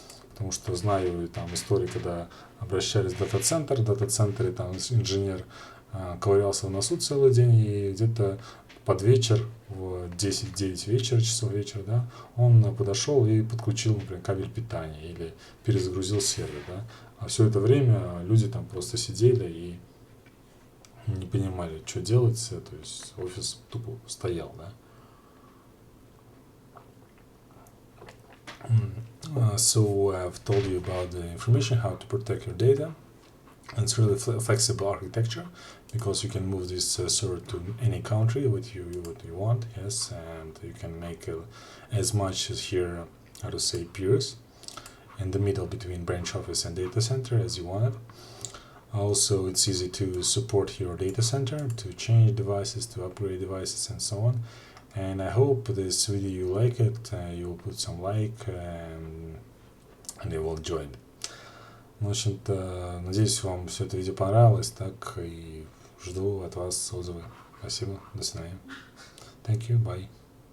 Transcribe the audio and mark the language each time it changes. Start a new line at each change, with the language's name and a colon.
Russian: Потому что знаю там истории, когда обращались в дата-центр, в дата-центре там инженер ковырялся в носу целый день, и где-то под вечер, в 10-9 часов вечера, да, он подошел и подключил, например, кабель питания или перезагрузил сервер. Да. А все это время люди там просто сидели и не понимали, что делать, то есть офис тупо стоял. Да.
English: So I've told you about the information, how to protect your data. And it's really flexible architecture because you can move this server to any country what you want, yes, and you can make as much as here, how to say, peers in the middle between branch office and data center as you want it. Also, it's easy to support your data center, to change devices, to upgrade devices, and so on. And I hope this video you like it, you will put some like and you will enjoy it.
Russian: В общем-то, надеюсь, вам все это видео понравилось, так и жду от вас отзывы. Спасибо, до свидания.
English: Thank you, bye.